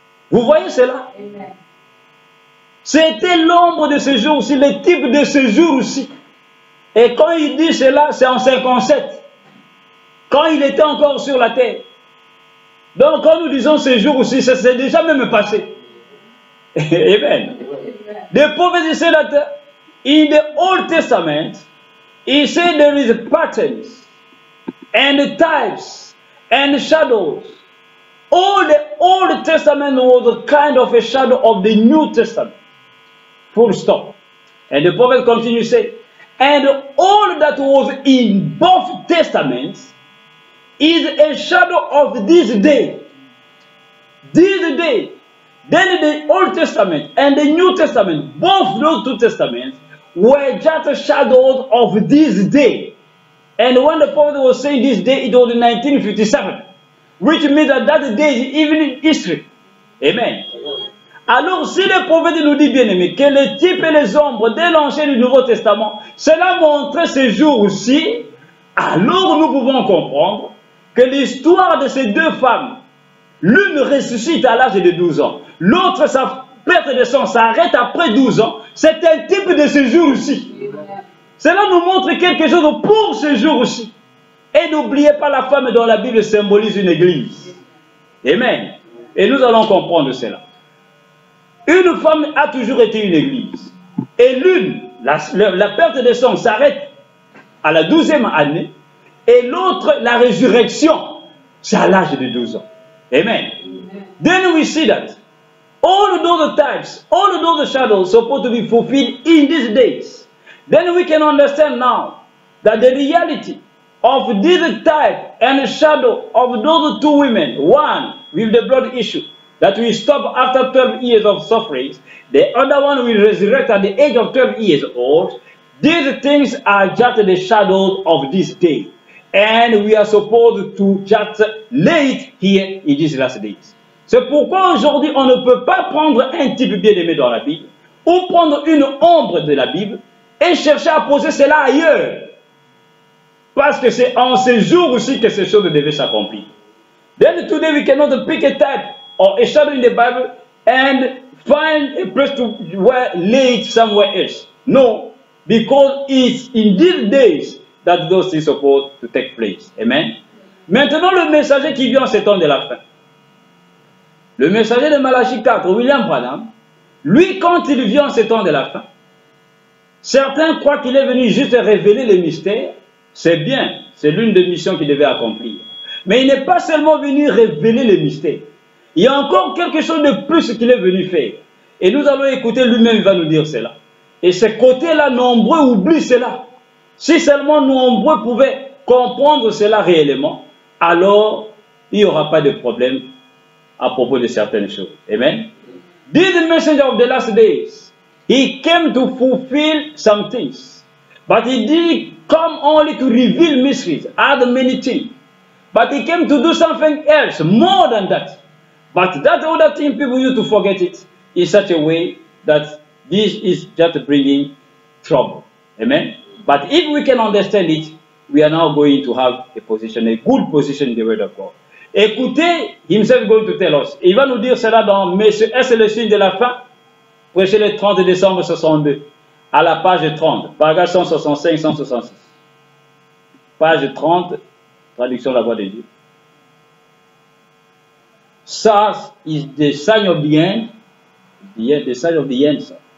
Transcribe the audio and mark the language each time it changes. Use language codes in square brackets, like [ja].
[fr] Vous voyez cela? Amen. C'était l'ombre de ce jour-ci, le type de ce jour-ci. Et quand il dit cela, c'est en 57, quand il était encore sur la terre. Donc quand nous disons ces jours aussi, ça s'est déjà même passé. Amen. [en] The prophet said that in the Old Testament, he said there is patterns and types and shadows. All the Old Testament was a kind of a shadow of the New Testament. Full stop. And the prophet continues to say, and all that was in both testaments is a shadow of this day. This day. Then the Old Testament and the New Testament, both those two testaments, were just shadows of this day. And when the prophet was saying this day, it was in 1957. Which means that that day is even in history. Amen. [fr] Alors, si le prophète nous dit, bien aimé, que les types et les ombres de l'Ancien et du Nouveau Testament, cela montrait ces jours-ci, alors nous pouvons comprendre que l'histoire de ces deux femmes, l'une ressuscite à l'âge de 12 ans, l'autre, sa perte de sang s'arrête après 12 ans, c'est un type de ce jour-ci. Cela nous montre quelque chose pour ce jour-ci. Et n'oubliez pas la femme dont la Bible symbolise une église. Amen. Et nous allons comprendre cela. Une femme a toujours été une église. Et l'une, la perte de sang s'arrête à la 12e année. Et l'autre, la résurrection, c'est à l'âge de 12 ans. Amen. [en] Then we see that all those types, all those shadows supposed to be fulfilled in these days. Then we can understand now that the reality of this type and shadow of those two women, one with the blood issue, that will stop after 12 years of suffering, the other one will resurrect at the age of 12 years old. These things are just the shadows of this day. And we are supposed to just lay it here in these last days. [fr] C'est pourquoi aujourd'hui on ne peut pas prendre un type bien aimé dans la Bible, ou prendre une ombre de la Bible, et chercher à poser cela ailleurs. Parce que c'est en ces jours aussi que ces choses devaient s'accomplir. [en] Then today we cannot pick a type or a shadow in the Bible and find a place to lay it somewhere else. No, because it's in these days that those things are supposed to take place. Amen. [fr] Maintenant, le messager qui vient en ces temps de la fin. Le messager de Malachie 4, William Branham, lui, quand il vient en ces temps de la fin, certains croient qu'il est venu juste révéler les mystères. C'est bien, c'est l'une des missions qu'il devait accomplir. Mais il n'est pas seulement venu révéler les mystères. Il y a encore quelque chose de plus qu'il est venu faire. Et nous allons écouter, lui-même va nous dire cela. Et ces côtés-là, nombreux oublient cela. Si seulement nombreux pouvaient comprendre cela réellement, alors il n'y aura pas de problème à propos de certaines choses. Amen. [en] This messenger of the last days, he came to fulfill some things. But he didn't come only to reveal mysteries, add many things. But he came to do something else, more than that. But that other thing, people used to forget it in such a way that this is just bringing trouble. Amen. But if we can understand it, we are now going to have a position, a good position in the Word of God. [fr] Écoutez, [en] himself going to tell us. [fr] Il va nous dire cela dans Mais est-ce le signe de la fin? Prêché le 30 décembre 62. À la page 30, paragraphe 165-166. Page 30, traduction de la voix de Dieu. [en] Ça, is the sign of the end. The sign of the end, sir.